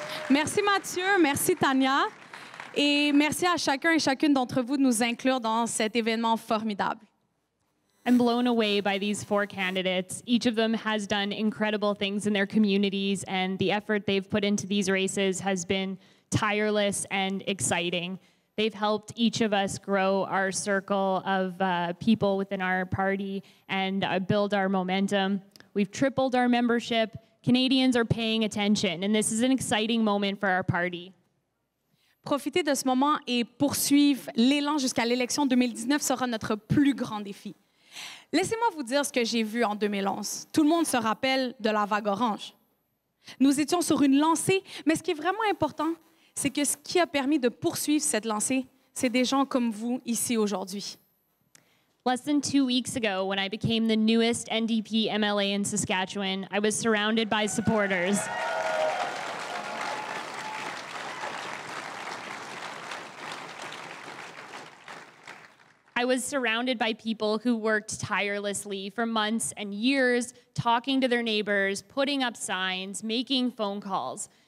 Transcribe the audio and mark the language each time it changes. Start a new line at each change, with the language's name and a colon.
French: Merci Mathieu, merci Tania, et merci à chacun et chacune d'entre vous de nous inclure dans cet événement formidable.
English: I'm blown away by these 4 candidates. Each of them has done incredible things in their communities, and the effort they've put into these races has been tireless and exciting. They've helped each of us grow our circle of people within our party and build our momentum. We've tripled our membership. Canadians are paying attention, and this is an exciting moment for our party.
French: Profiter de ce moment et poursuivre l'élan jusqu'à l'élection 2019 sera notre plus grand défi. Laissez-moi vous dire ce que j'ai vu en 2011. Tout le monde se rappelle de la vague orange. Nous étions sur une lancée, mais ce qui est vraiment important, c'est que ce qui a permis de poursuivre cette lancée, c'est des gens comme vous ici aujourd'hui.
English: Less than 2 weeks ago, when I became the newest NDP MLA in Saskatchewan, I was surrounded by supporters. I was surrounded by people who worked tirelessly for months and years, talking to their neighbors, putting up signs, making phone calls.